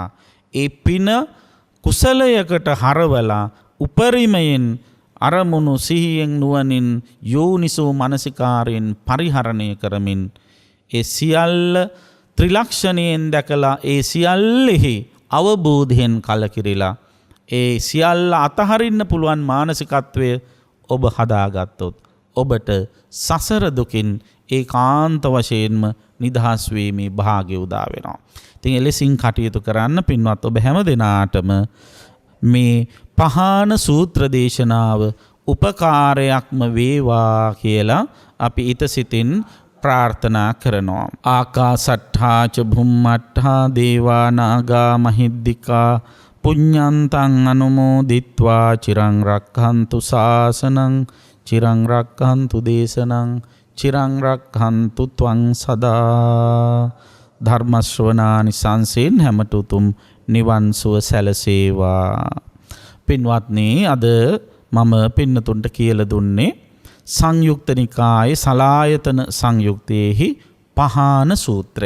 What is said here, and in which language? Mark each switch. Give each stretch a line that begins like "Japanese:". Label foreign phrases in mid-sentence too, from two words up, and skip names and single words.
Sinhala: ඒ පින කුසලයකට හරවලා උපරිමයෙන් අරමුණු සිහියෙන් නුවණින් යෝනිසෝ මනසිකාරයෙන් පරිහරණය කරමින් ඒ සියල්ල ත්‍රිලක්ෂණයෙන් දැකලා ඒ සියල්ලෙහි අවබෝධයෙන් කලකිරිලා ඒ සියල්ල අතහරින්න පුළුවන් මානසිකත්වය ඔබ හදාගත්තොත් ඔබට සසර දුකින් ඒකාන්ත වශයෙන්ම නිදහස් වීමේ භාග්‍ය උදා වෙනවා. ඉතින් එලෙසින් කටයුතු කරන්න පින්වත් ඔබ හැම දිනාටම මේ පහාන සූත්‍ර දේශනාව උපකාරයක්ම වේවා කියලා අපි ඊතසිතින් ප්‍රාර්ථනා කරනවා.
Pali: ආකාසට්ඨා ච භුම්මට්ඨා දේවා නාග මහිද්దికා පුඤ්ඤන්තං අනුමෝදිත්වා චිරං රක්ඛන්තු ශාසනං චිරං රක්ඛන්තු දේශනං චිරං රක්ඛන්තු ත්වං සදා.
Sinhala: ධර්ම ශ්‍රවණානි සංසෙන් හැමත උතුම් නිවන් සුව සැලසේවා. පින්වත්නි, අද මම පින්නතුන්ට කියලා දුන්නේ සංයුක්ත නිකායේ සලායතන සංයුක්තයේහි පහාන සූත්‍රය.